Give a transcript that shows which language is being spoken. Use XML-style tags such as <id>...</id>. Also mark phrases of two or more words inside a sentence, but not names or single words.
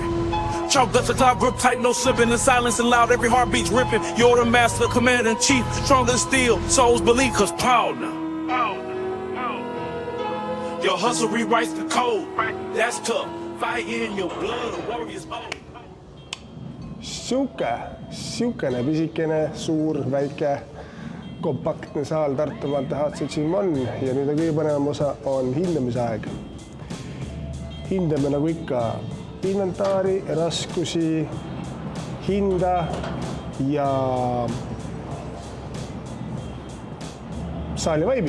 <en>Chalk up the top, grip tight, no slipping. The silence and loud, every heartbeat's ripping. You're the master, commander in chief. Stronger than steel, souls believe, cause power now. Your hustle rewrites the code. That's tough. Fire in your blood, a warrior's old.</en> <et>Siukene pisikene, suur, väike, kompaktne saal Tartu maantee HC Gym on ja nüüd kõige panevam osa on hindamise aeg. Hindame nagu ikka inventaari, raskusi, hinda ja saali vaibi.</et>